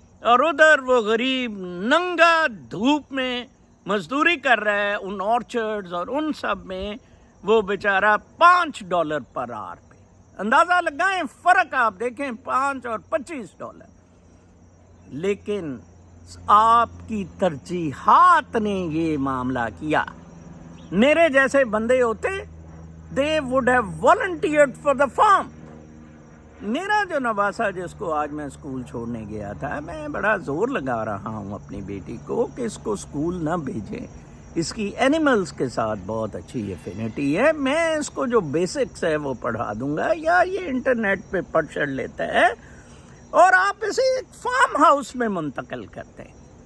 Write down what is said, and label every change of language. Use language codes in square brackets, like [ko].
[ur] اور ادھر وہ غریب ننگا دھوپ میں مزدوری کر رہا ہے ان آرچرڈز اور ان سب میں، وہ بیچارہ $5 پر آور پہ. اندازہ لگائیں فرق، آپ دیکھیں 5 اور $25. لیکن آپ کی ترجیحات نے یہ معاملہ کیا. میرے جیسے بندے ہوتے، [en] they would have volunteered for the farm. [ur] میرا جو نواسا جس کو آج میں اسکول چھوڑنے گیا تھا، میں بڑا زور لگا رہا ہوں اپنی بیٹی کو کہ اس کو اسکول نہ بھیجیں، اس کی اینیملز کے ساتھ بہت اچھی ایفینٹی ہے. میں اس کو جو بیسکس ہے وہ پڑھا دوں گا، یا یہ انٹرنیٹ پہ پڑھ چڑھ لیتا ہے اور آپ اسے ایک فارم ہاؤس میں منتقل کرتے ہیں.